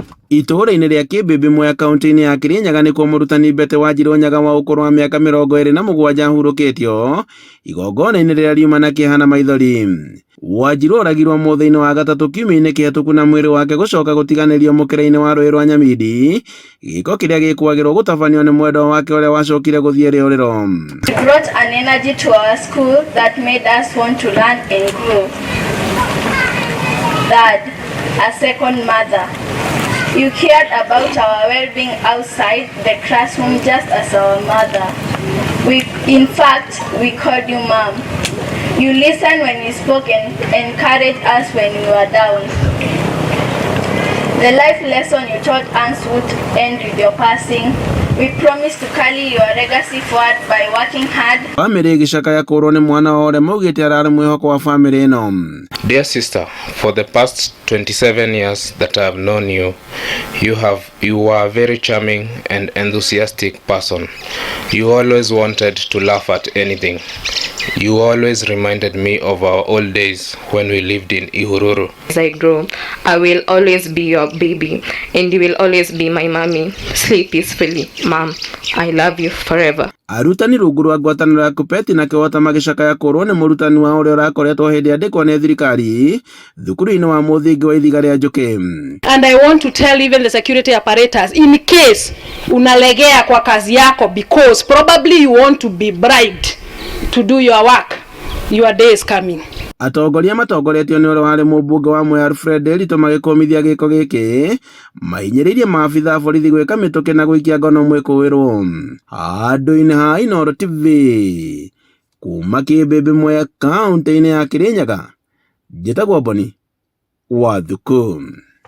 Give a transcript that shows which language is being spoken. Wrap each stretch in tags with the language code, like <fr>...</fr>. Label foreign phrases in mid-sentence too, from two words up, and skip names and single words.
<ki>Itũũra-inĩ rĩa Kĩmbĩmbĩ Mwea kaunti-inĩ ya Kirinyaga nĩkuo mũrutani Mbete Wanjirũ Nyaga wa ũkũrũ wa mĩaka 27 hurũkĩtio igongona-inĩ rĩrĩa riuma na kĩeha na maithori. Wanjirũ oragirwo mũthĩ-inĩ wa gatatũ kiumia-inĩ kĩhetũku na mwĩrĩ wake gũcoka gũtiganĩrio mũkĩra-inĩ wa rũĩ rwa Nyamindi, gĩko kĩrĩa gĩkwagĩrwo gũtabanio nĩ mwendwa wake ũrĩa wacokire gũthiĩ rĩũrĩro.</ki> <en>It brought an energy to our school that made us want to learn and grow. Dad, a second mother. You cared about our well-being outside the classroom just as our mother. In fact, we called you Mom. You listened when we spoke and encouraged us when we were down. The life lesson you taught us would end with your passing. We promise to carry your legacy forward by working hard.</en> <ki>Family gĩcakaya kũrwo nĩ mwana wa ũrĩa maugĩte ararĩ mwĩhoko wa family ĩno.</ki> <en>Dear sister, for the past 27 years that I have known you, you were a very charming and enthusiastic person. You always wanted to laugh at anything. You always reminded me of our old days when we lived in Ihururu. As I grow, I will always be your baby and you will always be my mommy. Sleep peacefully, Mom. I love you forever.</en> <ki>Arutani rungu rwa ngwatanĩro ya KUPPET na kĩwota magĩcakaya kũrwo nĩ mũrutani wa ũrĩa ũrakoretwo hĩndĩ andĩkwo nĩ thirikari thukuru-inĩ wa mũthingi wa Ithiga rĩa Njũkĩ.</ki> <en>And I want to tell even the security apparatus, in case</en> <sw>unalegea kwa kazi yako</sw> <en>because probably you want to be bribed to do your work, your day is coming.</en> <ki>Atongoria matongoretio nĩ ũrĩa warĩ mũmbunge wa Mwea Alfred Ndito magĩkũmithia gĩko gĩkĩ mahinyĩrĩirie maabitha a borithi gwĩka mĩtũkĩ na gũikia ngono mwĩkũĩrwo. Handũ-inĩ ha Inooro TV kuma Kĩmbĩmbĩ Mwea kaunti-inĩ ya Kirinyaga, njĩtagwo Boni Wathuku.</ki>